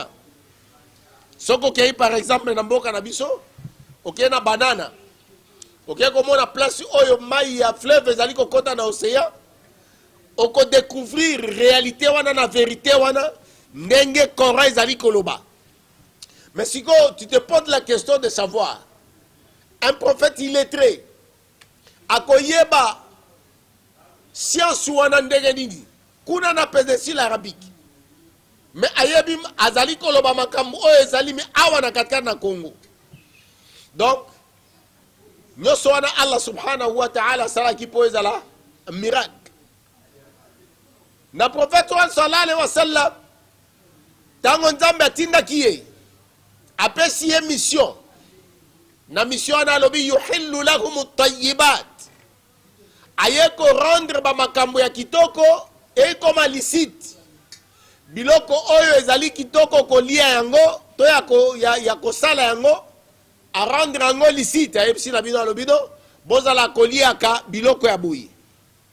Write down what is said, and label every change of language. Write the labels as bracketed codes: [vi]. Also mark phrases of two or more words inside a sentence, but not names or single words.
[ln] Soko kei [fr] par exemple [ln] na mboka na biso okei na banana okei komona place oyo mai ya fleuve ezali kokota na océan, oko découvrir réalité wana na vérité wana ndenge Coran ezali koloba. [fr] Mais si tu te poses la question de savoir un prophète illettré [ln] akoyeba science wana ndenge nini kuna na [fr] péninsule arabique, [ln] mais ayebi azali koloba makambo oyo ezali mi awa na katikati na Congo. Donc nyonso wana Allah [ar] سبحانه وتعالى [ln] salaki po ezala miracle. Na prophète wa [ar] صلى الله عليه وسلم [ln] tango Nzambe atindaki ye apesi ye mission, na mission na alobi [ar] يحل لهم الطيبات, [ln] aye ko rendre ba makambo ya kitoko e koma licite, biloko oyo ezali kitoko kolia yango to ya kosala yango a rendre yango licite. Ayebisi na bino alobi no bozala koliaka biloko ya boye.